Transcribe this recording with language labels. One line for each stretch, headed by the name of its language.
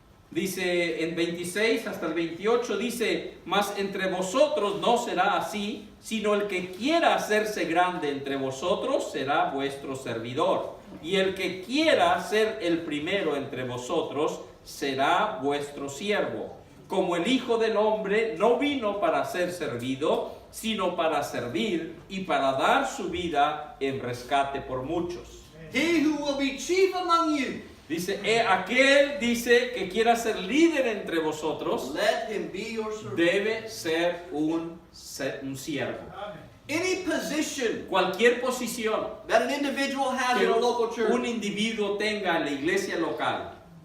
Spanish: Dice en 26 hasta el 28, dice: mas entre vosotros no será así, sino el que quiera hacerse grande entre vosotros será vuestro servidor, y el que quiera ser el primero entre vosotros será vuestro siervo. Como el Hijo del Hombre no vino para ser servido, sino para servir y para dar su vida en rescate por muchos.
English: He who will be chief among you,
Spanish: Dice, aquel dice que quiera ser líder entre vosotros,
English: let him be your servant.
Spanish: debe ser un siervo.
English: Any position
Spanish: Cualquier posición
English: that an individual has
Spanish: que
English: in a local church
Spanish: un individuo tenga en la iglesia local